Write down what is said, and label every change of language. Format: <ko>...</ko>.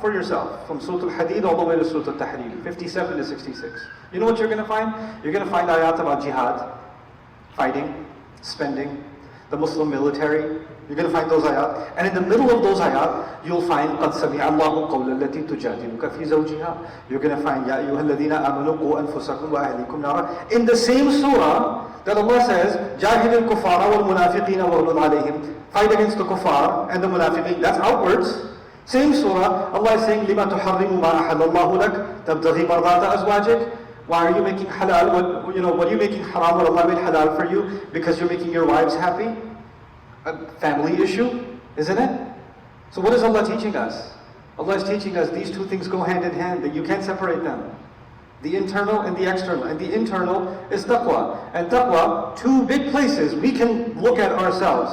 <en>For yourself, from Surah Al-Hadid all the way to Surah Al-Tahrim, 57 to 66. You know what you're going to find? You're going to find ayat about jihad, fighting, spending, the Muslim military. You're going to find those ayat. And in the middle of those ayat, you'll find</en> <ar>قَدْ سَمِعَ اللَّهُ قَوْلَ الَّتِي تُجَادِلُكَ فِي زَوْجِهَا.</ar> <en>You're going to find</en> <ar>يَا أَيُّهَا الَّذِينَ آمَنُوا قُوا أَنفُسَكُمْ وَأَهْلِيكُمْ نَارًا.</ar> <en>In the same surah that Allah says,</en> <ar>جَاهِدِ الْكُفَّارَ وَالْمُنَافِقِينَ وَغْلُظْ عَلَيْهِمْ.</ar> <en>Fight against the kuffar and the munafiqeen. That's outwards. Same surah, Allah is saying,</en> <ar>لِمَا تُحَرِّمُ مَا أَحَلَّ اللَّهُ لَكَ تَبْتَغِي مَرْضَاتَ أَزْوَاجِكَ.</ar> <en>Why are you making halal? What are you making haram what Allah made halal for you? Because you're making your wives happy? A family issue, isn't it? So what is Allah teaching us? Allah is teaching us these two things go hand in hand, that you can't separate them. The internal and the external. And the internal is taqwa. And taqwa, two big places we can look at ourselves.</en>